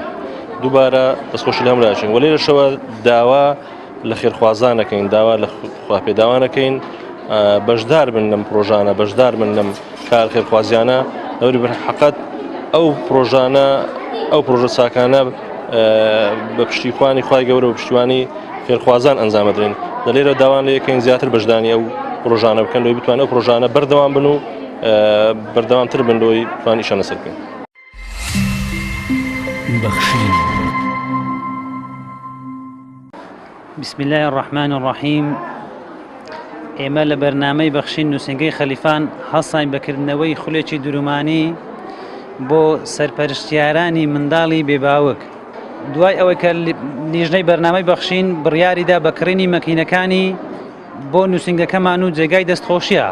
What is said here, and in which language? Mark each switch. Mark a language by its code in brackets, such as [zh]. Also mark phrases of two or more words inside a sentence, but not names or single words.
[ckb] دووبارە دەستخۆشی لە هەملاچین و لێرەشەوە داوا لە خێرخوازانەکەین، داوا لە خواپێداوانەکەین بەشدار بن لەم پرۆژانە، بەشدار بن لەم کار خێرخوازیانە لەوری بەرحەقەت ئەو پرۆژانە ئەو پرۆژە چاکانە بە پشتیخوانی خوای گەورە و پشتیوانی خێرخوازان ئەنجامەدرێن. لە لێرە داوان لە یەکەین زیاتر بەشدانی ئەو پرۆژانە بکەن لەوەی بتوانن ئەو پرۆژانە بەردەوام بن و بەردەوامتر بن لەوەی بتوان ئیشان لەسەر بکەن. بەخشین. [ar] بسم الله الرحمن الرحیم. [ckb] ئێمە لە بەرنامەی بەخشین نووسنگەی خەلیفان هەڵساین بەکردنەوەی خولێکی درومانی بۆ سەرپەرشتیارانی منداڵی بێباوک. دوای ئەوەی کە لیژنەی بەرنامەی بەخشین بڕیاریدا بەکڕینی مەکینەکانی بۆ نووسنگەکەمان و جێگای دەستخۆشیە.